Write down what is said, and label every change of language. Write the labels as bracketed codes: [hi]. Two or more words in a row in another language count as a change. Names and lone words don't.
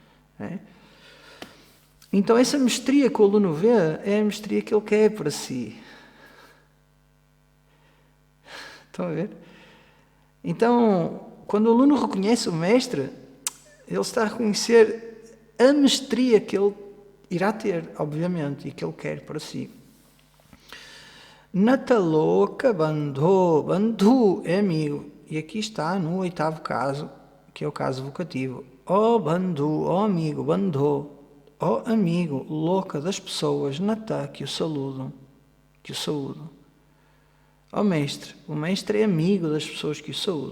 [pt] Então essa mestria que o aluno vê é a mestria que ele quer para si. Estão a ver? Então, quando o aluno reconhece o mestre, ele está a reconhecer a mestria que ele irá ter, obviamente, e que ele quer para si. [sa] Nataloka Bandho. [pt] Bandhu é amigo. E aqui está no 8º caso, que é o caso vocativo. Bandhu, amigo, Bandho. ó amigo, louca das pessoas, natá, que o saúdam. Ó mestre, o mestre é amigo das pessoas que o saúdam.